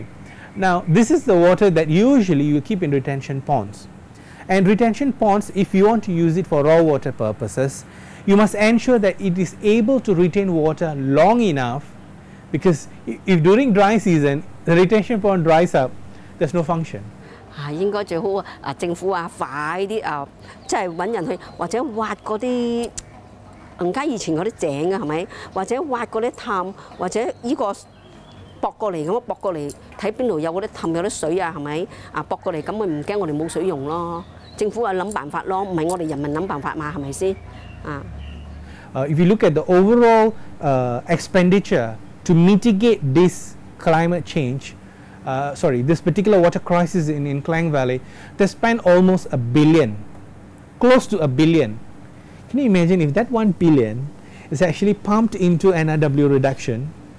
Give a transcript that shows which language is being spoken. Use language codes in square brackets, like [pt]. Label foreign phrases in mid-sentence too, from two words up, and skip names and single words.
[en] Now this is the water that usually you keep in retention ponds, and retention ponds, if you want to use it for raw water purposes, you must ensure that it is able to retain water long enough, because if during dry season the retention pond dries up, there's no function. [yue] 應該最好啊！政府啊，快啲啊，即係揾人去，或者挖嗰啲人家以前嗰啲井啊，係咪？或者挖嗰啲氹，或者呢個駁過嚟咁樣駁過嚟，睇邊度有嗰啲氹有啲水啊，係咪？啊駁過嚟咁咪唔驚我哋冇水用咯。政府啊諗辦法咯，唔係我哋人民諗辦法嘛，係咪先？啊。 [en] If you look at the overall expenditure to mitigate this climate change, this particular water crisis in Klang Valley, they spent almost $1 billion, close to $1 billion. Can you imagine if that $1 billion is actually pumped into NRW reduction?